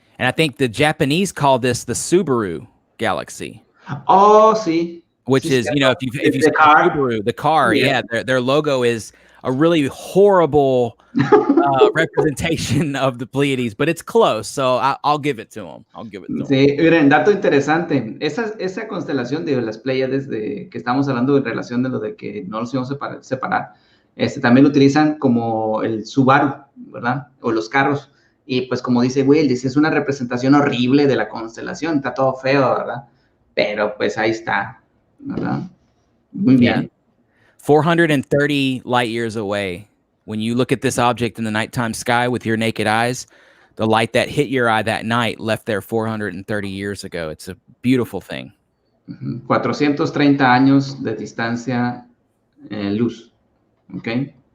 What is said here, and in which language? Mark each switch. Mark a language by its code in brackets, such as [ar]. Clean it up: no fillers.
[en] And I think the Japanese call this the Subaru galaxy. [es] Oh, sí. [en] Which is, you know, if you see Subaru, the car, yeah, their logo is a really horrible representation of the Pleiades, but it's close, so I'll give it to them. [es] Sí, miren, dato interesante. Esa constelación de las Pleiades que estamos hablando en relación de lo de que no los íbamos a separar, también lo utilizan como el Subaru, ¿verdad? O los carros. Y pues como dice Will, es una representación horrible de la constelación, está todo feo, ¿verdad? Pero pues ahí está, ¿verdad? Muy bien. [en] 430 light years away. When you look at this object in the nighttime sky with your naked eyes, the light that hit your eye that night left there 430 years ago. It's a beautiful thing. [es] 430 años de distancia luz, ¿ok?